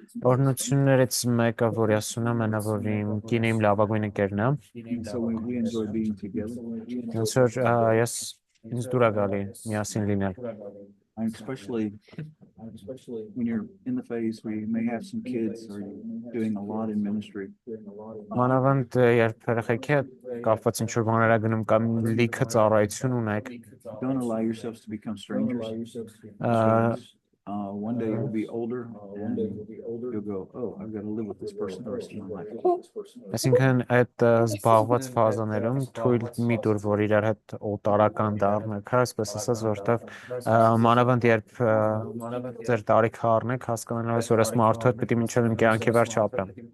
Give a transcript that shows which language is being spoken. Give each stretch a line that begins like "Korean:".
Armenian: Օրհնություններից մեկը որ ես ունեմ այն որ իմ կինը իմ լավագույն ընկերն է։
English: So we enjoy being together.
Armenian: Ոնց որ ես ինձ դուր է գալի միասին լինել։
English: And especially when you're in the phase where you may have some kids or you're doing a lot in ministry.
Armenian: Մանավանդ երբ երեխեք է կապված ինչ որ բաներ ա գնում կամ լիքը ծառայություն ունեք։
English: Don't allow yourselves to become strangers. One day you'll be older and you'll go, oh, I've got to live with this person the rest of my life.
Armenian: Այսինքն այդ զբաղված ֆազաներում թույլ մի տուր որ իրար հետ օտարական դառնաք, այսպես ասած, որտեվ մանավանդ երբ ձեր տարիքը առնեք, հասկանալով որ այս մարդու հետ պիտի մինչև իմ կյանքի վերջ ապրեմ։